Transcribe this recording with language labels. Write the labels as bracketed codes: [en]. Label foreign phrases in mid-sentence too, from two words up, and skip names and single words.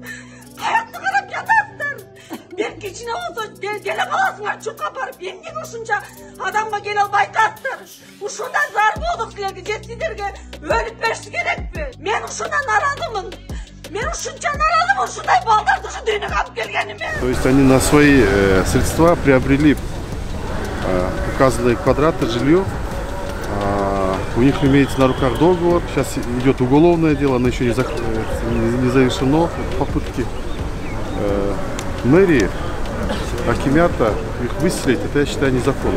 [ky] Каякта карап жатасыздар. Бир кичине болсо келе каласыңар чуркап барып, эмнеге ушунча адамга келе албай атасыздар? Ушундай зар болдук силерге, же сиздерге өлүп бериш керекпи? Мен ушундан наразымын. Мен ушунча наразымын, ушундай балдарды ушу дүйнөгө алып келгениме. [ru] То есть они на свои средства приобрели указанные квадраты, жилье. У них имеется на руках договор. Сейчас идет уголовное дело, оно еще не завершено. Попытки мэрии, акимята их выселить, это я считаю незаконно.